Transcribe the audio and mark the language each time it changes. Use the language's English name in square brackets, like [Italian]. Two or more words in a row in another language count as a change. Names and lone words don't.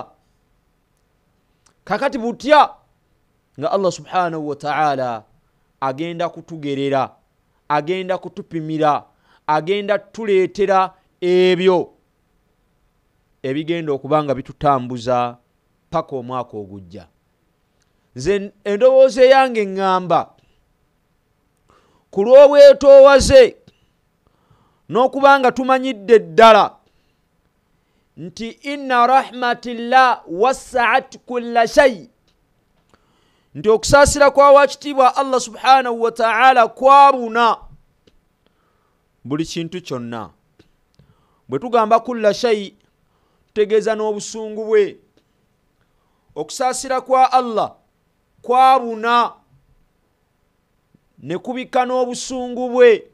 [Ganda] Kakati butya nga Allah [Arabic] سبحانه وتعالى [Ganda] agenda kutugerera, agenda kutupimira, agenda tuleetera ebyo ebigenda okubanga bitutambuza paka omwaka ogujja. Nze endowooza yange ngamba ku lw'obwetoowaze n'okubanga tumanyidde ddala nti [Arabic] إن رحمة الله وسعت كل شيء, [Ganda] nti okusaasira kwa wakitiibwa Allah [Arabic] سبحانه وتعالى [Ganda] kwabuna buli kintu kyonna. Bwe tugamba [Arabic] كل شيء [Ganda] tutegeeza n'obusungu bwe. Okusaasira kwa Allah kwabuna ne kubika n'obusungu bwe.